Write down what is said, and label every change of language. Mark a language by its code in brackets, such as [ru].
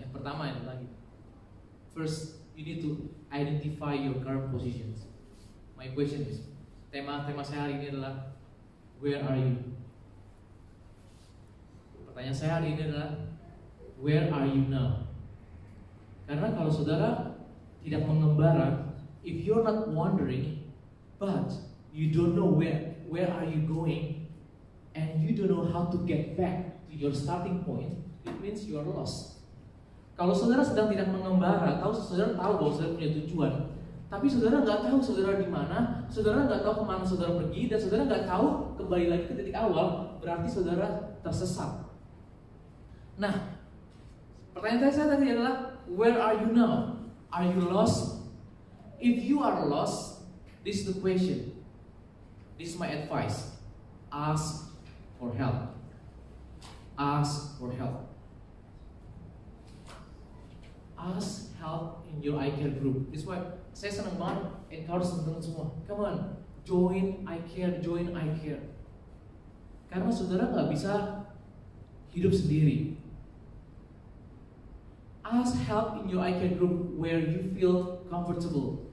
[id] Yang pertama itu lagi, [en] first you need to identify your current positions. My question is, [id] tema saya hari ini adalah [en] where are you? [id] Pertanyaan saya hari ini adalah [en] where are you now? [id] Karena kalau saudara tidak mengembara, [en] if you're not wandering, but you don't know where are you going, and you don't know how to get back to your starting point, it means you are lost. [id] Kalau saudara sedang tidak mengembara, saudara tahu bahwa saudara punya tujuan, tapi saudara nggak tahu saudara di mana, saudara nggak tahu kemana saudara pergi, dan saudara nggak tahu kembali lagi ke titik awal, berarti saudara tersesat. Nah, pertanyaan saya tadi adalah, [en] where are you now? Are you lost? If you are lost, this is the question. This is my advice. Ask for help. Ask for help. Ask help in your iCare group. This is why [id] saya senang banget [en] encourage [id] teman-teman semua. [en] Come on, join iCare, join iCare. [id] Karena saudara nggak bisa hidup sendiri. [en] Ask help in your iCare group where you feel comfortable.